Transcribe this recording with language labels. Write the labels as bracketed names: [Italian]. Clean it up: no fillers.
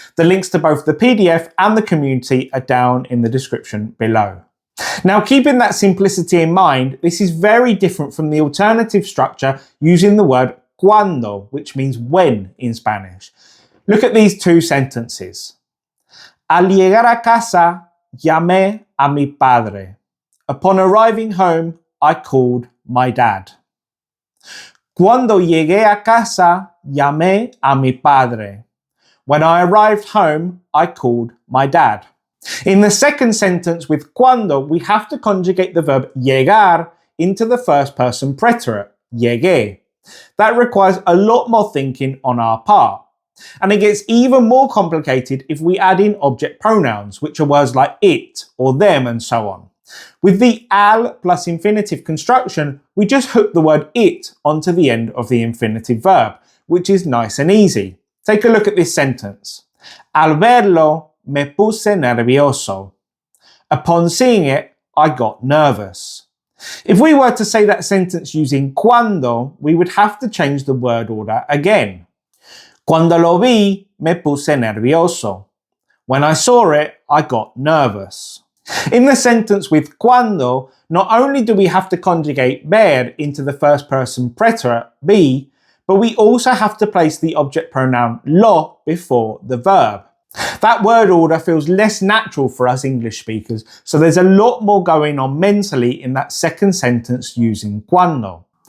[English] The links to both the PDF and the community are down in the description below. Now, keeping that simplicity in mind, this is very different from the alternative structure using the word cuando, which means when in Spanish. Look at these two sentences. [Spanish] Al llegar a casa, llamé a mi padre. [English] Upon arriving home, I called my dad. [Spanish] Cuando llegué a casa, llamé a mi padre. [English] When I arrived home, I called my dad. In the second sentence with cuando, we have to conjugate the verb llegar into the first person preterite, llegué. That requires a lot more thinking on our part. And it gets even more complicated if we add in object pronouns, which are words like it or them and so on. With the al plus infinitive construction, we just hook the word it onto the end of the infinitive verb, which is nice and easy. Take a look at this sentence. [Spanish] Al verlo, me puse nervioso. [English] Upon seeing it, I got nervous. If we were to say that sentence using cuando, we would have to change the word order again. [Spanish] Cuando lo vi, me puse nervioso. [English] When I saw it, I got nervous. In the sentence with cuando, not only do we have to conjugate ver into the first person preterite, be, but we also have to place the object pronoun lo before the verb. That word order feels less natural for us English speakers, so there's a lot more going on mentally in that second sentence using cuando.